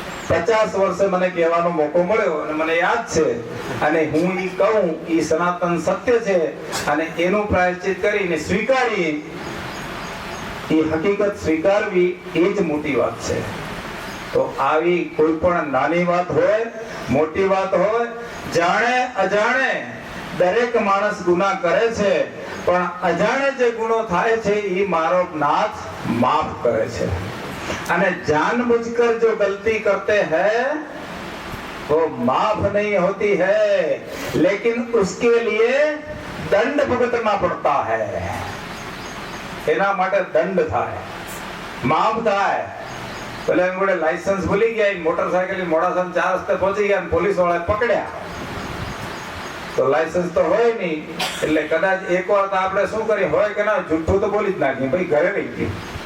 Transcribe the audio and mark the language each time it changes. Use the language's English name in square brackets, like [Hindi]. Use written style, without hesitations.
[Gujarati] 50 વર્ષે મને કહેવાનો મોકો મળ્યો અને મને યાદ છે. અને હું ઈ કહું ઈ સનાતન સત્ય છે અને એનું પ્રાયશ્ચિત કરીને સ્વીકારી, એ હકીકત સ્વીકારવી એ જ મોટી વાત છે. તો આવી કોઈ પણ નાની વાત હોય, મોટી વાત હોય, જાણે અજાણે દરેક માણસ ગુનાહ કરે છે, પણ અજાણે જે ગુનો થાય છે એ મારો નાથ માફ કરે છે. [Hindi] અને जानबूझकर जो गलती करते हैं वो माफ नहीं होती है, लेकिन उसके लिए दंड भुगतना पड़ता है. [Gujarati] એના માટે દંડ થાય, માફ થાય. પેલા એમ જોડે લાયસન્સ ભૂલી ગયા, મોટરસાયકલ મોડાસા 4 રસ્તે પહોંચી ગયા, પોલીસ વાળાએ પકડ્યા. તો લાયસન્સ તો હોય નહીં, એટલે કદાચ એકવાર તો આપણે શું કરી હોય કે ના, જુઠ્ઠું તો બોલી જ નાખીએ, ભાઈ ઘરે રહી ગયું.